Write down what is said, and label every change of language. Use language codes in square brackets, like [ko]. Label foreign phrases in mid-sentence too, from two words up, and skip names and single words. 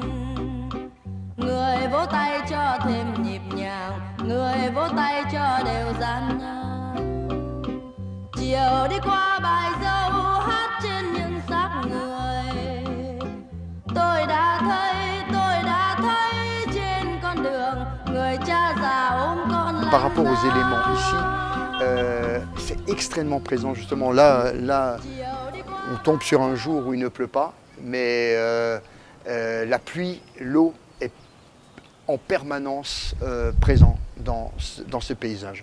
[vi] Người vỗ tay cho thêm nhịp nhàng, người vỗ tay cho đều gian nhau. Chiều đi qua bãi dâu hát trên những xác người. Tôi đã thấy trên con đường người cha già ôm con lăn [fr] Par rapport aux éléments [vi] lăn. [fr] ici, c'est extrêmement présent justement. Là, on tombe sur un jour où il ne pleut pas, mais la pluie, l'eau est en permanence présent dans ce paysage.